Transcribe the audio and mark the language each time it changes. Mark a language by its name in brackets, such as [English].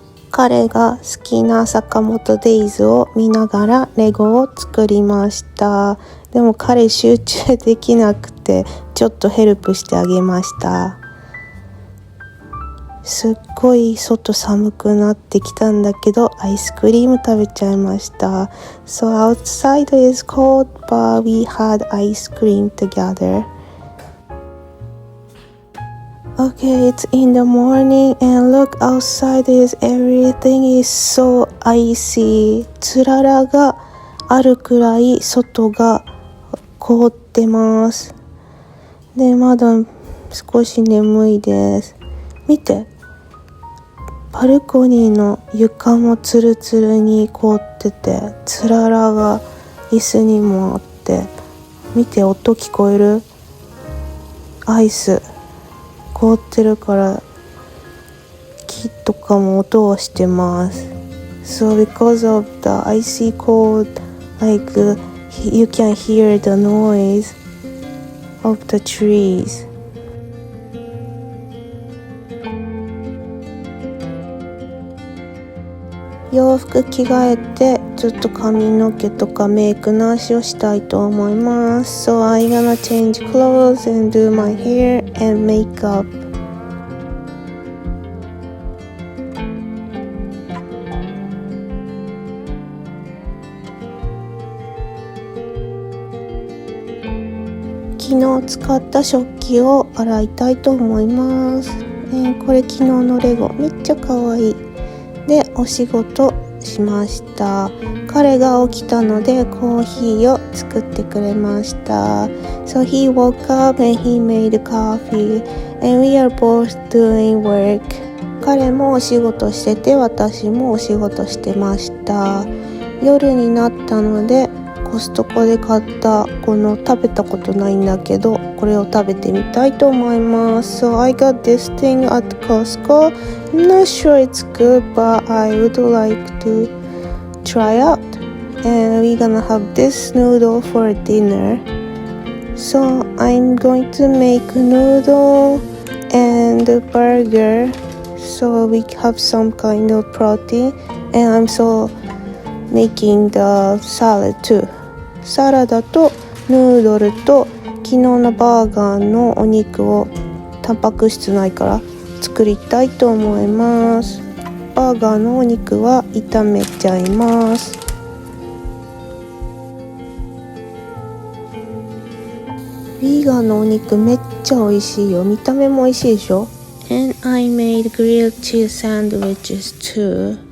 [Japanese] 彼が好きな坂本デイズを見ながらレゴを作りました。でも彼集中できなくてちょっとヘルプしてあげました。すっごい外寒くなってきたんだけどアイスクリーム食べちゃいました。 [English] So outside is cold, but we had ice cream together. Okay, it's in the morning and look outside is everything is so icy. [Japanese] つららがあるくらい外が凍ってます。で、まだ少し眠いです。見て。バルコニーの床もツルツルに凍ってて、つららが椅子にもあって、見て音聞こえる？アイス。凍ってるから木とかも音をしてます。 [English] So because of the icy cold, like you can hear the noise of the trees. [Japanese] 洋服着替えてちょっと髪の毛とかメイク直しをしたいと思います。 [English] So I'm gonna change clothes and do my hair and makeup. [Japanese] 昨日使った食器を洗いたいと思います。これ昨日のレゴめっちゃ可愛い。で、お仕事しました。彼が起きたのでコーヒーを作ってくれました。 [English] So he woke up and he made coffee and we are both doing work. [Japanese] 彼もお仕事してて私もお仕事してました。夜になったのでコストコで買ったこの食べたことないんだけどこれを食べてみたいと思います。 [English] So I got this thing at Costco. I'm not sure it's good, but I would like to try out. And we're gonna have this noodle for dinner. So I'm going to make noodle and burger. So we have some kind of protein. And I'm so making the salad too. [Japanese] サラダとヌードルと昨日のバーガーのお肉をタンパク質ないから作りたいと思います。バーガーのお肉は炒めちゃいます。ビーガンのお肉めっちゃ美味しいよ。見た目も美味しいでしょ。 [English] And I made grilled cheese sandwiches too.